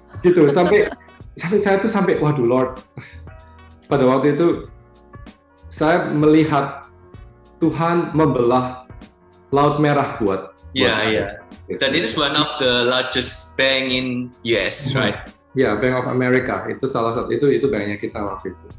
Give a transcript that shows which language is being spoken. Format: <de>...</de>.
<id>Gitu sampai saya tuh waduh Lord, pada waktu itu saya melihat Tuhan membelah laut merah buat Iya. Dan itu</id> <en>one of the largest bank in US, right?</en> <id>Ya, Bank of America itu salah satu itu banknya kita waktu itu.</id>